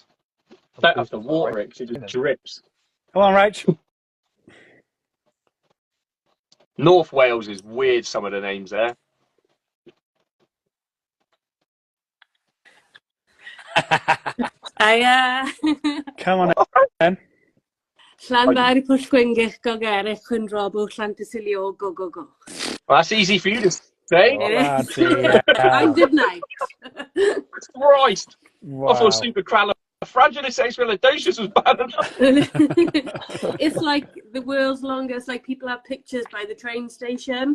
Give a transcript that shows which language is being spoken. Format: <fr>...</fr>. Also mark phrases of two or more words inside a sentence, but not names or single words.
<en>Don't have to water it because it just drips. Come on, Rach. North Wales is weird, some of the names there. Come on, then. Llanfair pwll gwengych gogerich yn robw Llantysilio go. Well, that's easy for you to say. I'm good night. Christ. Wow. I thought supercalifragilisticexpialidocious was bad enough. It's like the world's longest, like people have pictures by the train station.</en>